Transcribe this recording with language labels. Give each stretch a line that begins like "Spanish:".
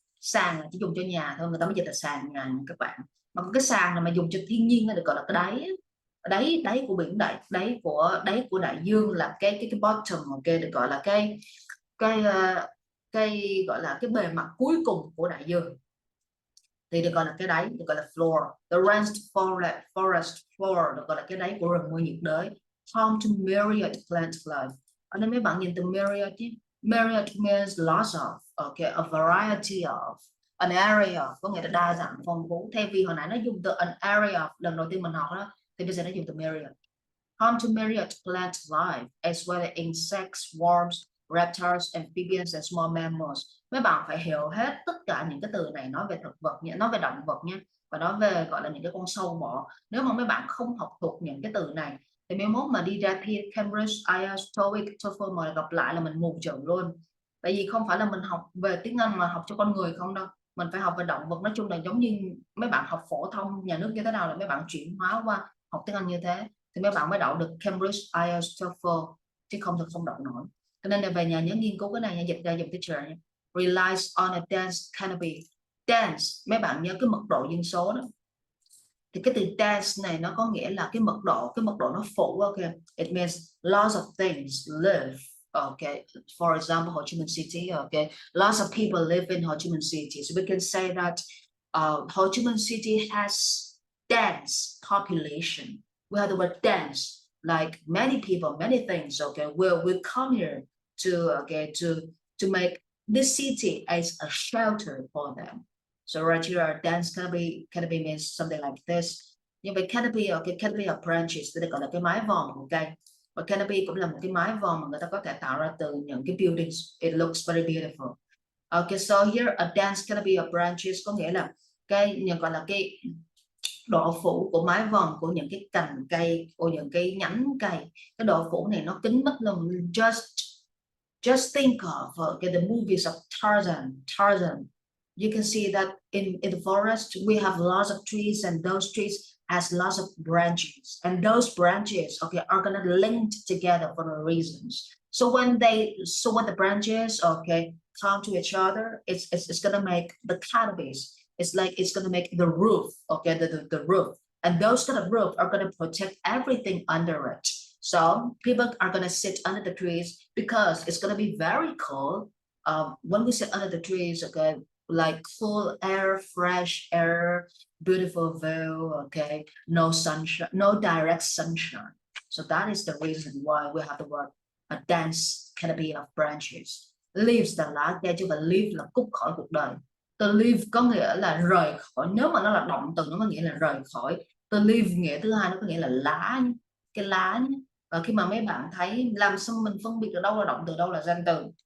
Vietnamese: Sàn là chỉ dùng cho nhà thôi, người ta mới dịch là sàn nhà các bạn. Mà cái sàn này mà dùng cho thiên nhiên nó được gọi là cái đáy của biển, đáy của đại dương là cái bottom, ok, được gọi là cái gọi là cái bề mặt cuối cùng của đại dương, thì được gọi là cái đáy, được gọi là floor.
English: The rainforest floor
Vietnamese: được gọi là cái đáy của rừng mưa nhiệt đới.
English: Home to myriad plant life.
Vietnamese: Ở đây mấy bạn nhìn từ myriad chứ.
English: Myriad means lots of, okay, a variety of, an area,
Vietnamese: có nghĩa là đa dạng phong phú. Thay vì hồi nãy nó dùng từ an area lần đầu tiên mình học đó, thì bây giờ nó dùng từ myriad.
English: Home to myriad plant life, as well as insects, worms, reptiles, amphibians and small mammals.
Vietnamese: Mấy bạn phải hiểu hết tất cả những cái từ này, nói về thực vật nhé, nói về động vật nhé, và nói về gọi là những cái con sâu bọ. Nếu mà mấy bạn không học thuộc những cái từ này thì mai mốt mà đi ra thi Cambridge, IELTS, TOEIC, TOEFL mà gặp lại là mình mù chữ luôn. Tại vì không phải là mình học về tiếng Anh mà học cho con người không đâu, mình phải học về động vật. Nói chung là giống như mấy bạn học phổ thông nhà nước như thế nào là mấy bạn chuyển hóa qua học tiếng Anh như thế, thì mấy bạn mới đậu được Cambridge, IELTS, TOEFL, chứ không thì không đậu nổi. Cho nên là về nhà nhớ nghiên cứu cái này nha, dịch ra dùng teacher nha.
English: Relies on a dense canopy.
Vietnamese: Dense, mấy bạn nhớ cái mật độ dân số đó, thì cái từ dense này nó có nghĩa là cái mật độ nó phủ, ok.
English: It means lots of things live, okay. For example, Ho Chi Minh City, okay, lots of people live in Ho Chi Minh City, so we can say that Ho Chi Minh City has dense population. We have the word dense, like many people, many things, okay, will come here to make this city as a shelter for them. So right here, dense canopy means something like this.
Vietnamese: Như vậy canopy, okay, canopy of branches, tức là gọi là cái mái vòm của cây. Và canopy cũng là một cái mái vòm mà người ta có thể tạo ra từ những cái buildings.
English: It looks very beautiful.
Vietnamese: Okay, so here
English: a dense canopy of branches
Vietnamese: có nghĩa là cái gọi là cái độ phủ của mái vòm của những cái cành cây, của những cái nhánh cây. Cái độ phủ này nó kín mất luôn.
English: Just think of the movies of Tarzan. You can see that in the forest we have lots of trees, and those trees has lots of branches, and those branches, okay, are gonna linked together for a reasons. So when the branches, okay, come to each other, it's gonna make the canopies. It's like it's gonna make the roof, okay, the roof. And those kind of roof are gonna protect everything under it. So people are gonna sit under the trees because it's gonna be very cold. When we sit under the trees, okay, like cool air, fresh air, beautiful view, okay, no sunshine, no direct sunshine. So that is the reason why we have the word a dense canopy of branches.
Vietnamese: Leaves là lá cây chứ không phải leave là cút khỏi cuộc đời. Từ leave có nghĩa là rời khỏi, nếu mà nó là động từ nó có nghĩa là rời khỏi. Từ leave nghĩa thứ hai nó có nghĩa là lá, cái lá nhé. Và khi mà mấy bạn thấy làm sao mình phân biệt được đâu là động từ đâu là danh từ.